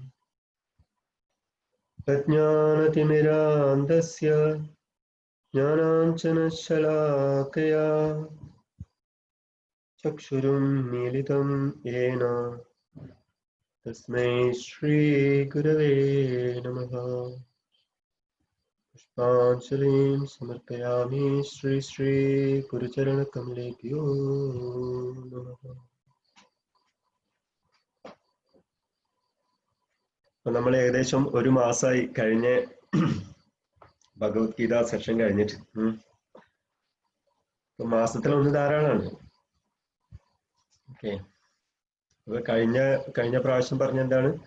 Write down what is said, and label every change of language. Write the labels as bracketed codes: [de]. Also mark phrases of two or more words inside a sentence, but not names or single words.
[sa] अज्ञानतिमिरान्धस्य ज्ञानाञ्जनशलाकया चक्षुरुन्मीलितं येन तस्मै श्रीगुरवे नमः। पुष्पाञ्जलिं समर्पयामि श्री गुरुचरणकमलेभ्यो नमः। [ml] നമ്മൾ ഏകദേശം ഒരു മാസമായി കഴിഞ്ഞ ഭഗവത്ഗീത സെഷൻ കഴിഞ്ഞിട്ട്. മാസത്തിലൊന്ന് ധാരാളമാണ്. ഓക്കെ, അപ്പൊ കഴിഞ്ഞ പ്രാവശ്യം പറഞ്ഞ എന്താണ്?